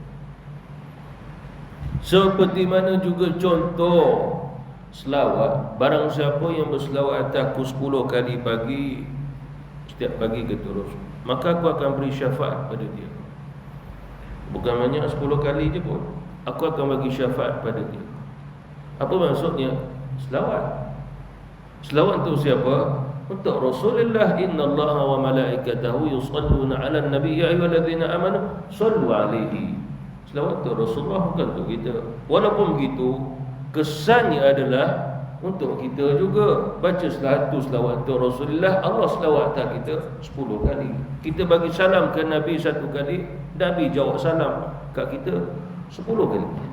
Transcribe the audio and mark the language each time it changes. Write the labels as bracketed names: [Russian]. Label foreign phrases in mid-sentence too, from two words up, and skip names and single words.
[Malay] Seperti mana juga contoh selawat, barang siapa yang berselawat atasku 10 kali pagi, setiap pagi kata Rasul, maka aku akan beri syafaat pada dia. Bukan banyak 10 kali je pun, aku akan bagi syafaat pada dia. Apa maksudnya? Selawat. Selawat untuk siapa? Untuk Rasulullah. [Arabic] إن الله وملائكته يصلون على النبي يا أيها الذين آمنوا صلوا عليه. [Malay] Selawat untuk Rasulullah, bukan untuk kita. Walaupun begitu, kesannya adalah untuk kita juga. Baca satu selawat untuk Rasulullah, Allah selawat atas kita 10 kali. Kita bagi salam ke Nabi 1 kali, Nabi jawab salam kat kita 10 kali.